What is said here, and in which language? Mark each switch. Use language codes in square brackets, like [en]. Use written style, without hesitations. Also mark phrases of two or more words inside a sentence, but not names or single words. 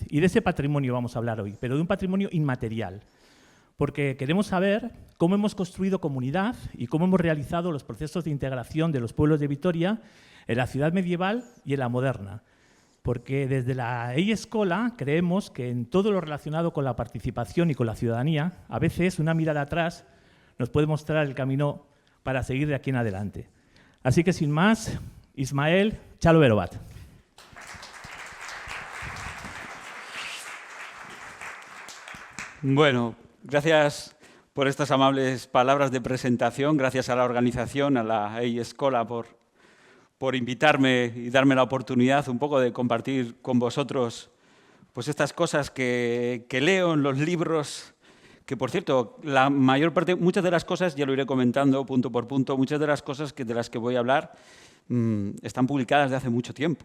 [es] Y de ese patrimonio vamos a hablar hoy, pero de un patrimonio inmaterial, porque queremos saber cómo hemos construido comunidad y cómo hemos realizado los procesos de integración de los pueblos de Vitoria en la ciudad medieval y en la moderna. Porque desde la Escola creemos que en todo lo relacionado con la participación y con la ciudadanía, a veces una mirada atrás nos puede mostrar el camino para seguir de aquí en adelante. Así que sin más, Ismael, [eu] txalo bero bat. [es] Bueno, gracias por estas amables palabras de presentación, gracias a la organización, a la Escola por invitarme y darme la oportunidad un poco de compartir con vosotros pues estas cosas que leo en los libros, que por cierto, la mayor parte, muchas de las cosas, ya lo iré comentando punto por punto, muchas de las cosas de las que voy a hablar están publicadas de hace mucho tiempo.